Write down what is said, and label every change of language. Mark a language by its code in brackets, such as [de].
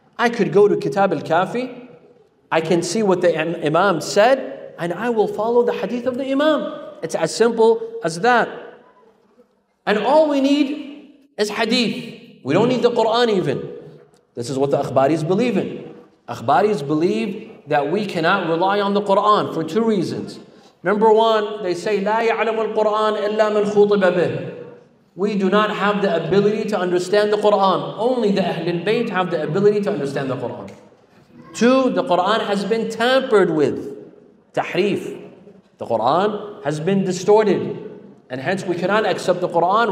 [en] I could go to Kitab Al-Kafi, I can see what the Imam said, and I will follow the hadith of the Imam. It's as simple as that. And all we need is hadith. We don't need the Quran even. This is what the Akhbaris believe in. Akhbaris believe that we cannot rely on the Quran for two reasons. Number one, they say, [ar] لا يعلم القرآن إلا من خُطب به. [en] We do not have the ability to understand the Quran. Only the Ahlul Bayt have the ability to understand the Quran. Two, the Quran has been tampered with. Tahrif. The Quran has been distorted. And hence we cannot accept the Quran.